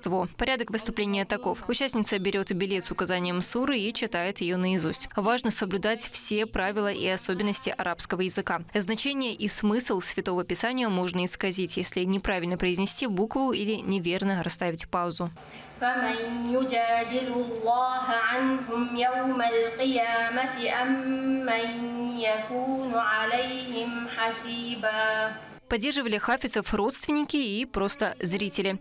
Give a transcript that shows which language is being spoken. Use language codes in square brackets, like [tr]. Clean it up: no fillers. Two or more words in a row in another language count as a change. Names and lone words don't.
[ru] Порядок выступления выступления таков. Участница берет билет с указанием суры и читает ее наизусть. Важно соблюдать все правила и особенности арабского языка. Значение и смысл Святого Писания можно исказить, если неправильно произнести букву или неверно расставить паузу. [ar] فمن يجادل الله عنهم يوم القيامة أم من يكون عليهم حسيبا. [ru] Поддерживали хафизов родственники и просто зрители.